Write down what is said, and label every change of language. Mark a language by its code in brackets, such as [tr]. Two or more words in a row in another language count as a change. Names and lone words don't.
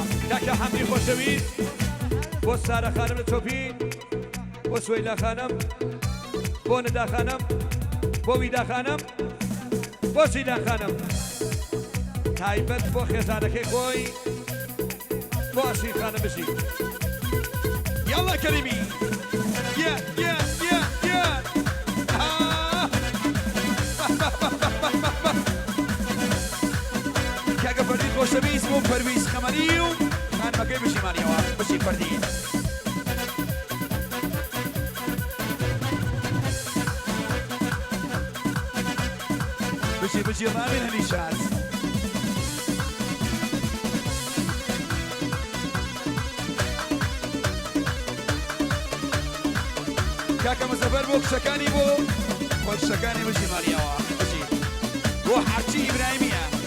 [ckb] کاکە حەمدی خۆشەویست بۆ سارە خانم لە چۆپین بۆ سوەیلا خانم بۆ نەدا خانم بۆ ویدا خانم بۆ سیدا خانم تایبەت بۆ خێزانەکەی خۆی بۆ ئاشی خانم بشی یاڵا کەریمی یا کاکە فەردین خۆشەویست بۆ پەرویز خەمەری و خانمەکەی بشی ماریەوە بشی فەردین بشی ڕامین هەمیشات کاکە مەزە سەفەر بۆ کشەکانی بۆ خۆشەکانی بژی ماریەوە بژی بۆ حاجی ئیبراهیمیە